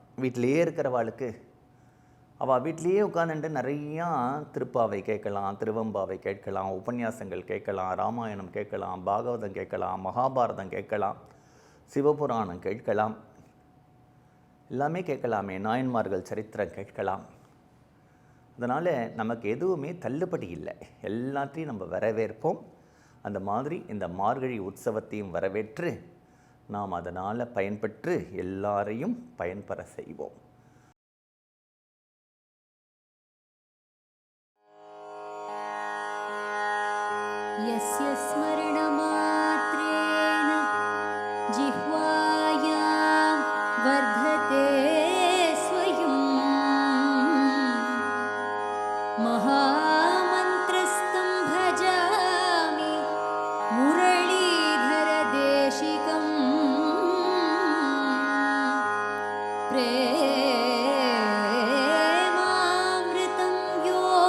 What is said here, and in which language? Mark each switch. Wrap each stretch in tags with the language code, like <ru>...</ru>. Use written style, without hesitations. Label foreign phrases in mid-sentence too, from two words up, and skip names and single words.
<ta>வீட்டிலையே இருக்கிறவாளுக்கு அவள் வீட்லேயே உட்காந்துட்டு நிறையா திருப்பாவை கேட்கலாம், திருவம்பாவை கேட்கலாம், உபன்யாசங்கள் கேட்கலாம், ராமாயணம் கேட்கலாம், பாகவதம் கேட்கலாம், மகாபாரதம் கேட்கலாம், சிவபுராணம் கேட்கலாம், எல்லாமே கேட்கலாமே, நாயன்மார்கள் சரித்திரம் கேட்கலாம். அதனால் நமக்கு எதுவுமே தள்ளுபடி இல்லை, எல்லாத்தையும் நம்ம வரவேற்போம். அந்த மாதிரி இந்த மார்கழி உற்சவத்தையும் வரவேற்று நாம் அதனால் பயன்பெற்று எல்லாரையும் பயன்பெற செய்வோம்.</ta> <sa>यस्य स्मरणमात्रेण जिह्वायां वर्धते स्वयं महामन्त्रस्तं भजामि मुरलीधरदेशिकं प्रेमामृतं यो</sa>